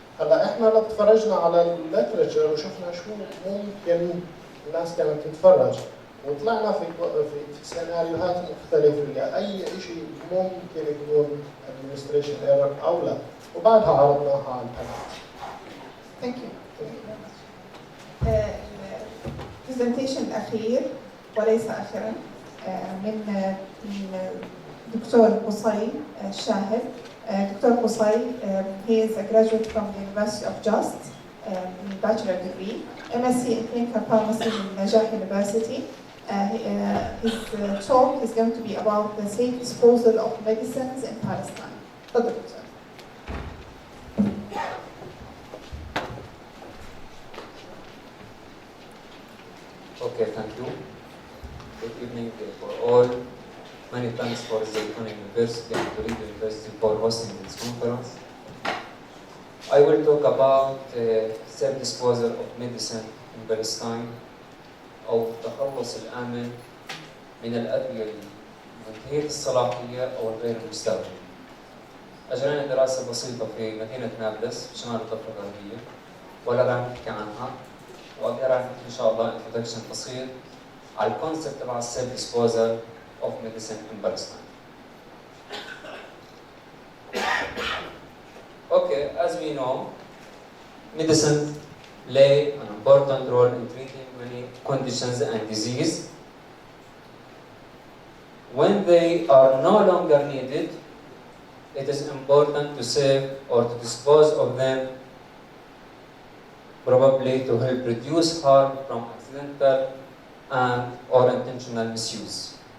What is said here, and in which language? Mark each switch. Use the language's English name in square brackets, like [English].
[Arabic] هلا احنا لو تفرجنا على الليترشر وشفنا شو ممكن الناس كانت تتفرج، وطلعنا في سيناريوهات مختلفه لاي شيء ممكن يكون administration error او لا، وبعدها عرضناها على البنات. [English] Thank you. Thank you very much. [Arabic] البرزنتيشن الأخير وليس آخرا من الدكتور قصي الشاهد. [English] Doctor قصي he is a graduate from the University of Just bachelor degree, MSc in clinical pharmacy from Najah University. His talk is going to be about the safe disposal of medicines in Palestine. [Arabic] تفضل دكتور. [English] Okay, thank you. Good evening for all. Many thanks for the Iconic University and the Lead University for hosting this conference. I will talk about safe disposal of medicine in Palestine [Arabic] أو التخلص الآمن من الأدوية منتهية الصلاحية أو الغير مستخدمة. أجرينا دراسة بسيطة في مدينة نابلس في شمال الضفة الغربية ولا راح نحكي عنها، وأقدر أعطيك إن شاء الله introduction بسيط على الكونسبت تبع السيلف ديسبوزال [English] of medicine in Palestine. Okay, as we know, medicine play an important role in treating many conditions and disease. When they are no longer needed, it is important to save or to dispose of them, probably to help reduce harm from accidental and or intentional misuse.